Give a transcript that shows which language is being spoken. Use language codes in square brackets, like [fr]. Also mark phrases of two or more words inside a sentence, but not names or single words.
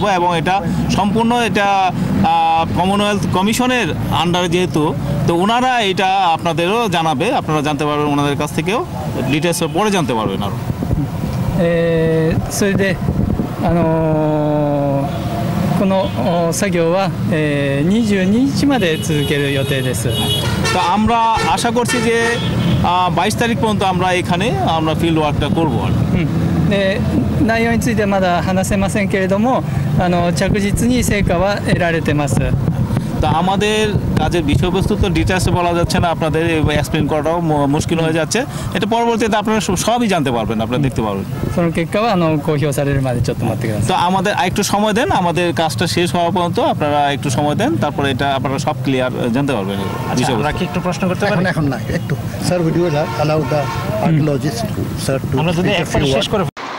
[bn] এবং এটা সম্পূর্ণ এটা কমনওয়েলথ কমিশনের আন্ডারে যেহেতু, তো ওনারা এটা আপনাদেরও জানাবে, আপনারা জানতে পারবেন ওনাদের কাছ থেকেও, ডিটেলস পরে জানতে পারবেন আরও। [ja] それでこの作業は、22日まで続ける予定です。 [bn] তো আমরা আশা করছি যে 22 তারিখ পর্যন্ত আমরা এখানে আমরা [en] field work [bn] করব। [ja] で内容についてはまだ話せませんけれども着実に成果は得られてます。 [bn] তা আমাদের কাজের বিষয়বস্তু তো ডিটেলসে বলা যাচ্ছে না, আপনাদের এক্সপ্লেন করাটাও মুশকিল হয়ে যাচ্ছে। এটা পরবর্তীতে আপনারা সবই জানতে পারবেন, আপনারা দেখতে পারবেন। [ja] その結果は公表されるまでちょっと待ってください。 [bn] তো আমাদের একটু সময় দেন, আমাদের কাজটা শেষ হওয়া পর্যন্ত আপনারা একটু সময় দেন, তারপরে এটা আপনারা সব ক্লিয়ার জানতে পারবেন। আচ্ছা, আমরা কি একটু প্রশ্ন করতে পারি? এখন না, একটু [en] sir will you allow the archaeologist sir to [bn] আমরা যদি একবার শেষ করে